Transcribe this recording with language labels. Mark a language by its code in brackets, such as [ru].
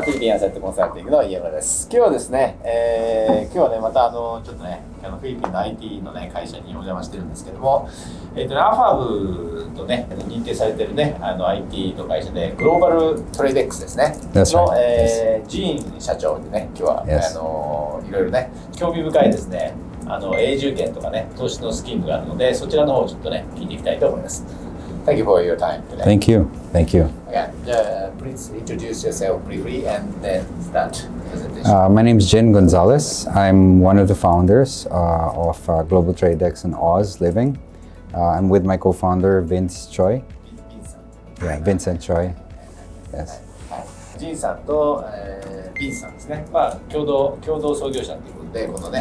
[ja] フィリピンアセットコンサルティングの家村です。今日はですね、今日はねまたちょっとねフィリピンの IT のね会社にお邪魔してるんですけども、AFAB とね認定されてるねIT の会社でグローバルトレーデックスですねの、ジーン社長でね今日は、いろいろね興味深いですね永住権とかね投資のスキームがあるのでそちらの方をちょっとね聞いていきたいと思います。 [en] Thank you for your time today. Thank you. Okay. Please introduce yourself briefly and then start presentation. My name is Jin Gonzalez. I'm one of the founders of Global Tradex in Oz Living. I'm with my co-founder Vince Choi. Vincent Choi. Yes. [ja] ジンさんと、ビンさんですね。共同創業者ということでこのね、